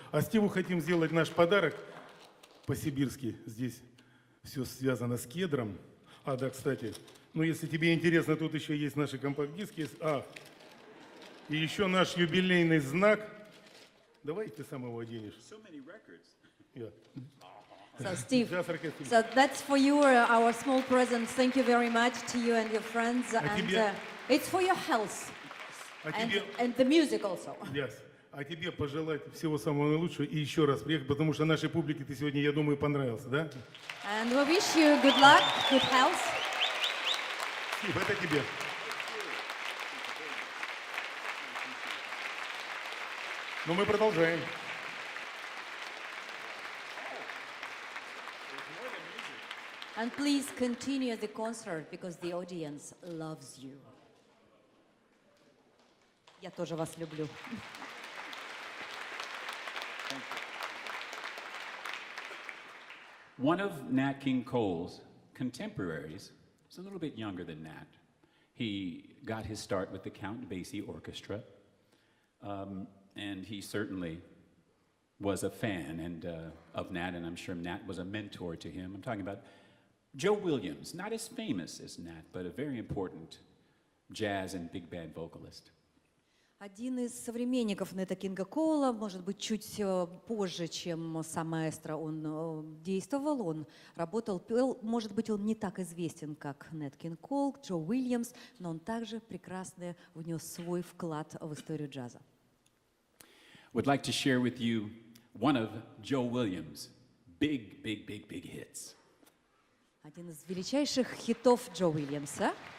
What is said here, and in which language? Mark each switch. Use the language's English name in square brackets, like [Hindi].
[Russian] А Стиву хотим сделать наш подарок по-сибирски. Здесь все связано с кедром. А, да, кстати, ну если тебе интересно, тут еще есть наши компакт-диски. И еще наш юбилейный знак. Давай ты сам его оденешь. [English] Yeah. So, Steve, [Russian] Джаз-оркестр. [English] so that's for you, our small present. Thank you very much to you and your friends. And it's for your health and the music also. Yes. [Russian] А тебе пожелать всего самого наилучшего и еще раз приехать, потому что нашей публике ты сегодня, я думаю, понравился, да? [English] And we wish you good luck, good health. [Russian] Стив, это тебе. Но мы продолжаем. [English] And please continue the concert because the audience loves you. [Russian] Я тоже вас люблю. [English] One of Nat King Cole's contemporaries was a little bit younger than Nat. He got his start with the Count Basie Orchestra, and he certainly was a fan of Nat, and I'm sure Nat was a mentor to him. I'm talking about Joe Williams, not as famous as Nat, but a very important jazz and big band vocalist. [Russian] Один из современников Нэта Кинга Коула, может быть, чуть позже, чем сам маэстро, он действовал, он работал, пел. Может быть, он не так известен, как Нэт Кинг Коул, Джо Уильямс, но он также прекрасно внес свой вклад в историю джаза. [English] Would like to share with you one of Joe Williams' big hits. [Russian] Один из величайших хитов Джо Уильямса.